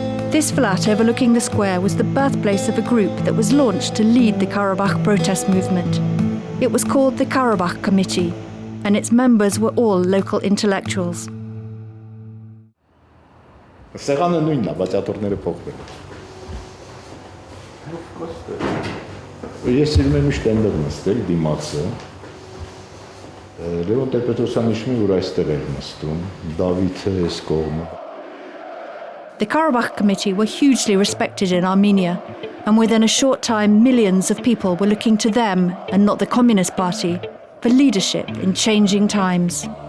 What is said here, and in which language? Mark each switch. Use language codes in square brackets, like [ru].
[en] This flat overlooking the square was the birthplace of a group that was launched to lead the Karabakh protest movement. It was called the Karabakh Committee, and its members were all local intellectuals. [hy] Սեղանը նույնն է, բայց աթոռները փոխվել են։ Ես սիրում եմ միշտ այնտեղ նստել, դիմացը։ Լևոն Տեր-Պետրոսյանը հիշում է, որ այստեղ էր նստում, Դավիթը այս կողմը։ [en] The Karabakh Committee were hugely respected in Armenia. And within a short time, millions of people were looking to them, and not the Communist Party, for leadership in changing times.